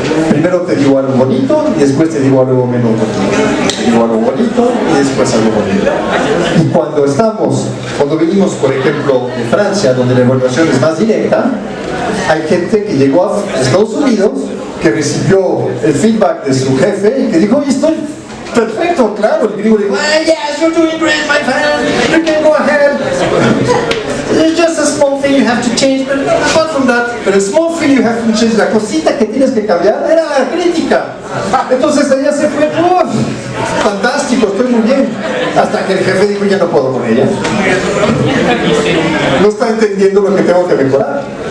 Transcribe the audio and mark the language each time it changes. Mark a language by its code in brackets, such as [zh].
[es] Primero te digo algo bonito y después te digo algo menos bonito. Te digo algo bonito y después algo bonito. Y cuando venimos, por ejemplo, de Francia, donde la evaluación es más directa, hay gente que llegó a Estados Unidos, que recibió el feedback de su jefe y que dijo, oye, estoy perfecto, claro. El gringo dijo, [en] yes, you're doing great, my friend, you can go ahead. It's just a small thing you have to change, but apart from that, but a small thing you have to change, [es] la cosita que tienes que cambiar era la crítica. Entonces ella se fue, fantástico, estoy muy bien. Hasta que el jefe dijo, ya no puedo con ella. No está entendiendo lo que tengo que mejorar.